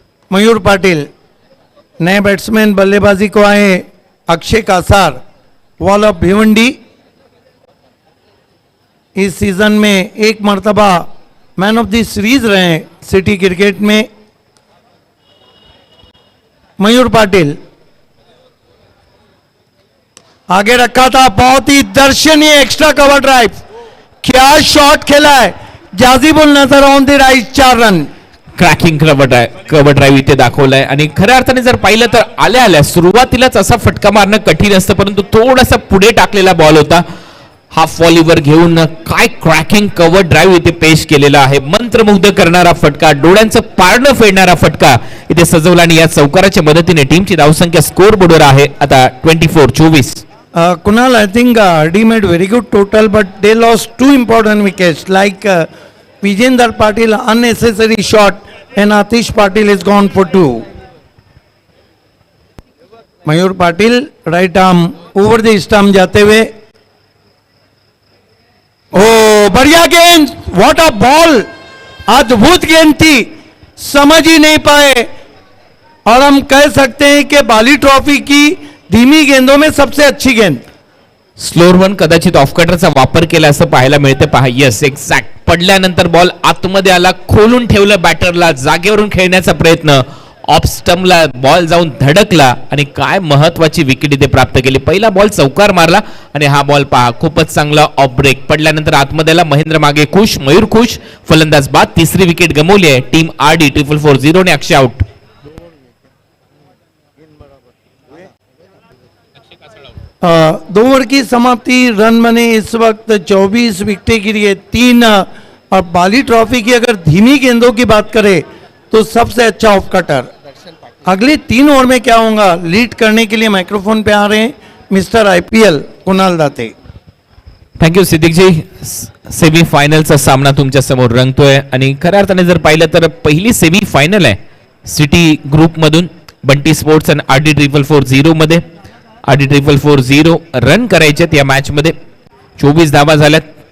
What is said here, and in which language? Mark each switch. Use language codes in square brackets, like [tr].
[hi] मयूर पाटिल नए बैट्समैन बल्लेबाजी को आए, अक्षय कासार वॉल ऑफ भिवंडी, इस सीजन में 1 मर्तबा मैन ऑफ द सीरीज रहे सिटी क्रिकेट में। मयूर पाटिल आगे रखा था, बहुत ही दर्शनीय एक्स्ट्रा कवर ड्राइव, क्या शॉट खेला है, जाजिबुल नजर on the right, 4 run. [mr] Cracking cover drive इथे दाखवलाय आणि खऱ्या अर्थाने जर पाहिलं तर आल्या सुरुवातीलाच असा फटका मारणं कठीण असतं, परंतु थोडासा पुढे टाकलेला बॉल होता, हाफ व्हॉलीवर घेऊन काय क्रॅकिंग कव्हर ड्राईव्ह इथे पेश केलेला आहे। मंत्रमुग्ध करणारा फटका, डोळ्यांचं पारणं फेडणारा फटका इथे सजवला आणि या चौकाराच्या मदतीने टीमची धावसंख्या स्कोर बोर्डवर आहे आता 24-24। [en] Kunal, I think RD made very good total, but they lost 2 important wickets. Like Vijender Patil unnecessary shot, and Atish Patil is gone for 2. [hi] Mayur Patil right arm over the stump जाते हुए, ओ बढ़िया गेंद, [en] what a ball, [hi] अद्भुत गेंद थी, समझ ही नहीं पाए। और हम कह सकते हैं कि बाली ट्रॉफी की धीमी गेंदों में सबसे अच्छी गेंद। [mr] स्लोअर वन कदाचित ऑफ कटरचा वापर केला असं पाहायला मिळते। पहा, [en] yes exact, [mr] पडल्यानंतर बॉल आतमध्ये आला, खोलून ठेवलं बॅटरला, जागेवरून खेळण्याचा प्रयत्न, ऑफ स्टंपला बॉल जाऊन धडकला आणि काय महत्वाची विकेट इथे प्राप्त केली। पहिला बॉल चौकार मारला आणि हा बॉल पहा खूपच चांगला ऑफ ब्रेक, पडल्यानंतर आतमध्ये आला, महेंद्र मागे खुश, मयूर खुश, फलंदाज बाद, 3री विकेट गमावली आहे टीम RD 440 ने। अक्षय आउट। [hi] 2 ओवर की समाप्ति, रन बने इस वक्त 24 विकेटें गिरी है, 3। और बाली ट्रॉफी की अगर धीमी गेंदों की बात करें तो सबसे अच्छा ऑफ कटर। अगले 3 ओवर में क्या होगा, लीड करने के लिए माइक्रोफोन पे आ रहे हैं मिस्टर आईपीएल कुणाल दाते। [mr] Thank you सिद्दीकजी. Semi फायनलचा सामना तुमच्या समोर रंगतोय आणि खऱ्या अर्थाने जर पाहिलं तर पहिली सेमी फायनल आहे सिटी ग्रुप मधून बंटी स्पोर्ट्स आणि RD440 मध्ये. RD440 रन करायचे या मॅच मध्ये. 24 धावा झाल्यात.